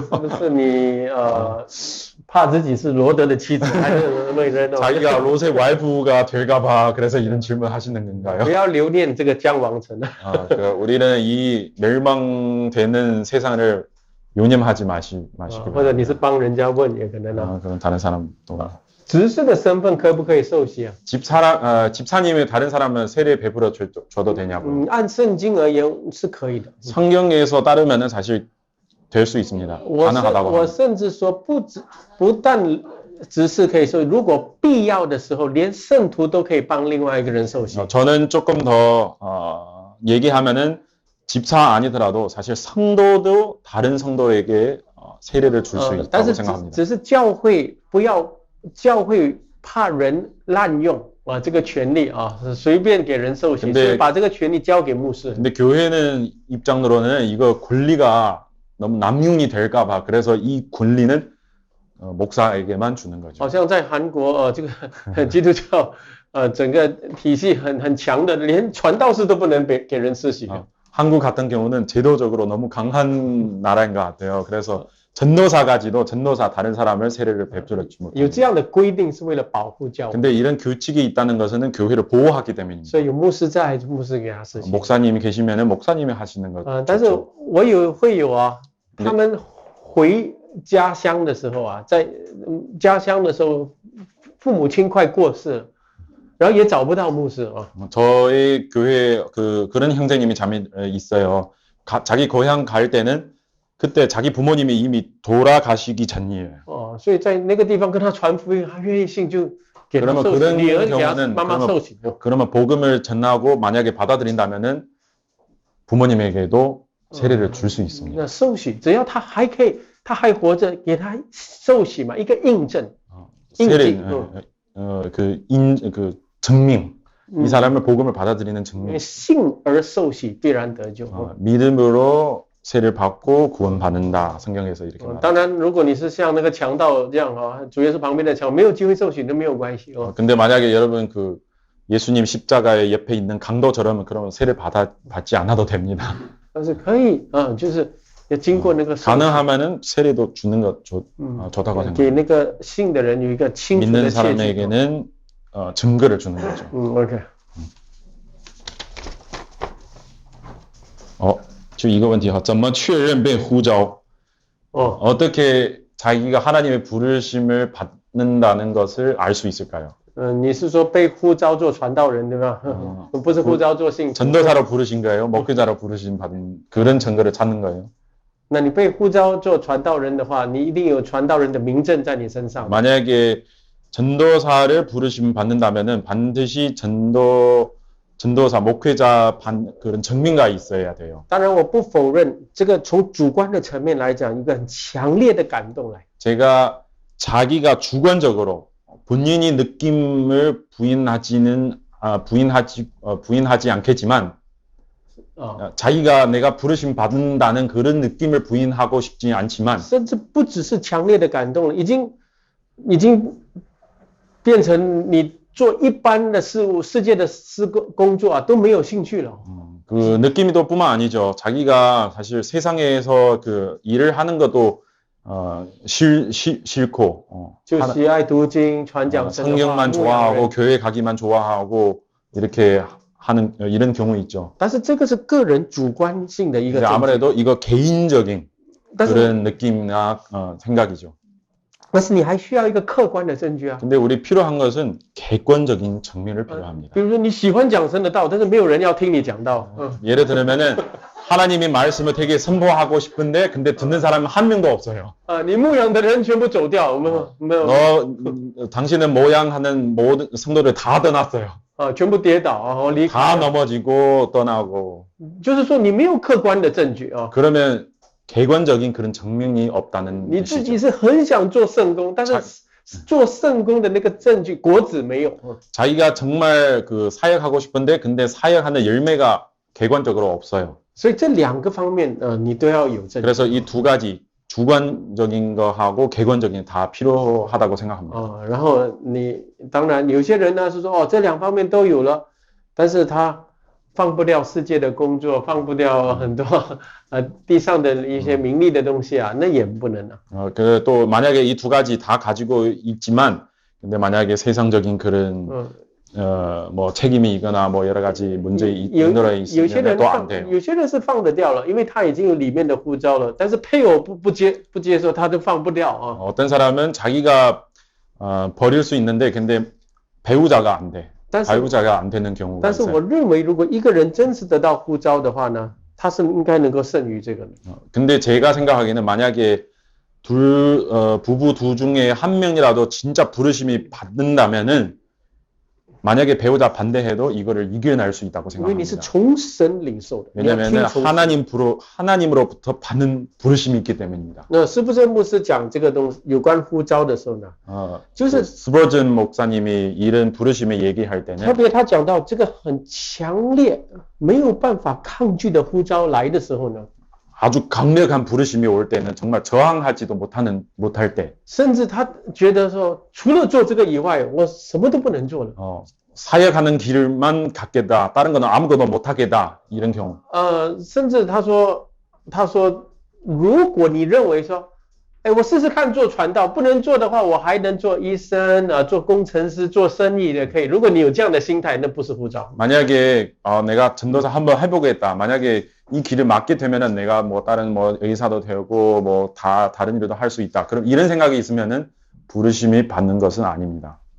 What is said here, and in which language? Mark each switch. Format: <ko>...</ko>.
<zh>是不是你怕自己是罗德的妻子，还是为人？</zh> <ko>자기가 롯의 와이프가 될까봐 그래서 이런 질문 하시는 건가요?</ko> <zh>不要留恋这个将亡城。</zh> <ko>우리는 이 멸망되는 세상을 유념하지 마시기</ko> <zh>或者你是帮人家问也可能啊。</zh> <ko>그건 다른 사람도.</ko> <zh>执事的身份可不可以受洗啊？</zh> <ko>집사님이 다른 사람은 세례 베풀어 줘도 되냐고.</ko> <zh>按圣经而言是可以的。</zh> <ko>성경에서 따르면은 사실 될 수 있습니다. 가능하다고.</ko> <zh>我甚至说不但执事可以受洗，如果必要的时候，连圣徒都可以帮另外一个人受洗。</zh> <ko>저는 조금 더 얘기하면은 집사 아니더라도 사실 성도도 다른 성도에게 세례를 줄 수 있다고 생각합니다.</ko> <zh>只是教会不要，教会怕人滥用，这个权利啊，随便给人受洗，所以把这个权利交给牧师。</zh> <ko>근데 교회는 입장으로는 이거 권리가 너무 남용이 될까봐 그래서 이 권리는 목사에게만 주는 거죠.</ko> <zh>好像在韩国这个基督教整个体系很强的，连传道士都不能给人施洗。</zh> <ko>한국 같은 경우는 제도적으로 너무 강한 나라인 것 같아요. 그래서 전도사까지도 전도사 다른 사람을 세례를 베풀어주지 못합니다.</ko> <zh>有这样的规定是为了保护教会。</zh> <ko>근데 이런 규칙이 있다는 것은 교회를 보호하기 때문입니다.</ko> <zh>所以有牧师在，牧师给他施洗。</zh> <ko>목사님이 계시면은 목사님이 하시는 것.</ko> <zh>但是我会有啊，他们回家乡的时候啊，在家乡的时候，父母亲快过世了，然后也找不到牧师啊。</zh> <ko>저희 교회 그런 형제님이 있어요. 자기 고향 갈 때는 그때 자기 부모님이 이미 돌아가시기 전이에요.</ko> <zh>所以在那个地方跟他传福音，他愿意信就给他受洗，女儿给他妈妈受洗。</zh> <ko>그러면 복음을 전하고 만약에 받아들인다면은 부모님에게도 세례를 줄 수 있습니다.</ko> <zh>那受洗只要他还可以，他还活着，给他受洗嘛，一个印证。</zh> <ko>세례 그 증명. 이 사람을 복음을 받아들이는 증명.</ko> <zh>信而受洗必然得救。</zh> <ko>믿음으로 세례를 받고 구원받는다. 성경에서 이렇게 말합니다.</ko> <zh>当然，如果你是像那个强盗这样主耶稣旁边的强，没有机会受洗都没有关系。</zh> <ko>근데 만약에 여러분 그 예수님 십자가의 옆에 있는 강도처럼 그러면 세례 받지 않아도 됩니다.</ko> <zh>但是可以就是要经过那个</zh> <ko>가능하면은 세례도 주는 것 좋다고 생각합니다.</ko> <zh>给那个信的人有一个清楚的切据。</zh> <ko>사람에게는 증거를 주는 거죠.</ko> <en>OK。</en> <zh>就一个问题哈，怎么确认被呼召？</zh> <ko>어떻게 자기가 하나님의 부르심을 받는다는 것을 알 수 있을까요?</ko> <zh>你是说被呼召做传道人对吧？不是呼召做信徒。</zh> <ko>전도사로 부르신 거예요? 목회자로 부르심 받은 그런 증거를 찾는 거예요?</ko> <zh>那你被呼召做传道人的话，你一定有传道人的名证在你身上。</zh> <ko>만약에 전도사를 부르심 받는다면은 반드시 전도사 목회자 그런 증명가 있어야 돼요.</ko> <zh>当然，我不否认这个从主观的层面来讲，一个很强烈的感动来。</zh> <ko>제가 자기가 주관적으로 본인이 느낌을 부인하지 않겠지만 자기가 내가 부르심 받는다는 그런 느낌을 부인하고 싶지 않지만</ko> <zh>甚至不只是强烈的感动了，已经变成你做一般的事物、世界的工作都没有兴趣了。</zh> <ko>그 느낌도 뿐만 아니죠. 자기가 사실 세상에서 그 일을 하는 것도 싫고</ko> <zh>就喜爱读经、传讲神的话</zh> <ko>성경만 좋아하고 교회 가기만 좋아하고 이렇게 하는 이런 경우 있죠.</ko> <zh>但是这个是个人主观性的一个。</zh> <ko>아무래도 이거 개인적인 그런 느낌이나 생각이죠.</ko> <zh>但是你还需要一个客观的证据啊。</zh> <ko>근데 우리 필요한 것은 객관적인 증명을 필요합니다.</ko> <zh>比如说你喜欢讲神的道，但是没有人要听你讲道。</zh> <ko>예를 들면은 하나님의 말씀을 되게 선포하고 싶은데 근데 듣는 사람은 한 명도 없어요.</ko> <zh>你牧养的人全部走掉，没有。</zh> <ko>당신은 모양하는 모든 성도들 다 떠났어요.</ko> <zh>全部跌倒离开。</zh> <ko>다 넘어지고 떠나고.</ko> <zh>就是说你没有客观的证据</zh> <ko>그러면 객관적인 그런 증명이 없다는</ko> <zh>你自己是很想做圣工，但是做圣工的那个证据果子没有。</zh> <ko>자기가 정말 그 사역하고 싶은데 근데 사역하는 열매가 객관적으로 없어요.</ko> <zh>所以这两个方面你都要有证据。</zh> <ko>그래서 이 두 가지 주관적인 거하고 객관적인 다 필요하다고 생각합니다.</ko> <zh>然后你当然有些人呢是说这两方面都有了，但是他放不掉世界的工作，放不掉很多地上的一些名利的东西那也不能</zh> <ko>또 만약에 이 두 가지 다 가지고 있지만 근데 만약에 세상적인 그런 뭐 책임이 있거나 뭐 여러 가지 문제 있는 있으면 또 안 돼요.</ko> <zh>有些人是放得掉了，因为他已经有里面的呼召了，但是配偶不接受，他都放不掉</zh> <ko>어떤 사람은 자기가 버릴 수 있는데 근데 배우자가 안 돼. 배우자가 안 되는 경우가</ko> <zh>但是</zh> <ko>있어요.</ko> <zh>我认为如果一个人真是得到呼召的话呢，他是应该能够胜于这个人。</zh> <ko>근데 제가 생각하기에는 만약에 부부 두 중에 한 명이라도 진짜 부르심이 받는다면은 만약에 배우자 반대해도 이거를 이겨낼 수 있다고</ko> <zh>因为你是</zh> <ko>생각합니다.</ko> <zh>从神领受的，你要听</zh> <ko>왜냐면은</ko> <zh>从神。</zh> <ko>하나님으로부터 받는 부르심이 있기 때문입니다.</ko> <zh>那施布真牧师讲这个东西有关呼召的时候呢，就是</zh> <ko>스버전 목사님이 이런 부르심을 얘기할</ko> <zh>特</zh> <ko>때는</ko> <zh>别他讲到这个很强烈、没有办法抗拒的呼召来的时候呢，</zh> <ko>아주 강력한 부르심이 올 때는 정말 저항하지도 못할 때,</ko> <zh>甚至他觉得说，除了做这个以外，我什么都不能做了。</zh> <ko>사역하는 길만 갖겠다, 다른 거는 아무것도 못하겠다, 이런 경우.</ko> <zh>甚至他说，如果你认为说，哎，我试试看做传道，不能做的话，我还能做医生啊，做工程师，做生意的可以。如果你有这样的心态，那不是呼召。</zh> <ko>만약에 내가 전도사 한번 해보겠다. 만약에 이 길을 맡게 되면은 내가 뭐 다른 뭐 의사도 되고 뭐 다른 일도 할 수 있다. 그럼 이런 생각이 있으면은 부르심이 받는 것은 아닙니다.</ko>